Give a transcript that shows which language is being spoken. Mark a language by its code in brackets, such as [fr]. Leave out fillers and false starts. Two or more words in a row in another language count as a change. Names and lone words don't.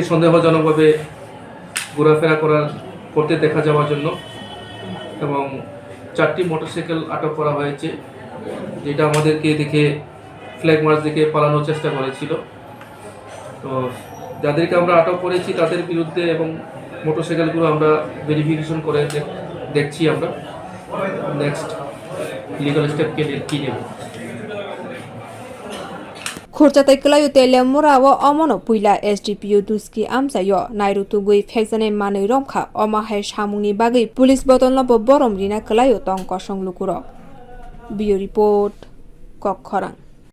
[bn] সন্দেহজনকভাবে ঘোরাফেরা করতে দেখা যাওয়ার জন্য এবং 4টি মোটরসাইকেল আটক করা হয়েছে যেটা আমাদেরকে দেখে [en] flag march [bn] দেখে পালানোর চেষ্টা করেছিল তো যাদেরকে আমরা আটক করেছি তাদের বিরুদ্ধে এবং মোটরসাইকেলগুলো আমরা ভেরিফিকেশন করে দেখছি আমরা [en] next legal step [bn] কি নেব [trp] khurchatai kelayo Teliamura wo omono puila SDPU duski amchai nairotokgoi Phekjaknai manwi romkha omahai samungni bagai police bodolno bo borom rina kelayo tong kosong lukuro. Bio report Kokhorang.